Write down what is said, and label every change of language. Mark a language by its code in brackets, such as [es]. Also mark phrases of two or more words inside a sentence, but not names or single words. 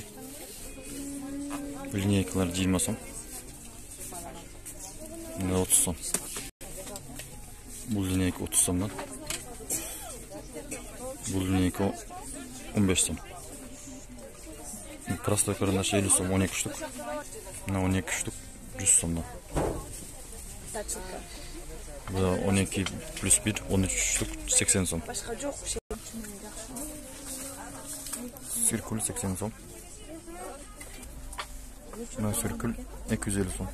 [uz] Lineykalar 20 so'm. Bunda 30 so'm. Bu lineyka 30 so'mdan. Bu lineyka 15 so'm. [ru] Простой карандаш [uz] 50 so'm 12 штук. [ru] На 12 штук [uz] 100 so'mdan. Bu da 12 plus 1 13 штук 80 so'm. Sirkül 80 so'm. Buna sirkül 250 so'm.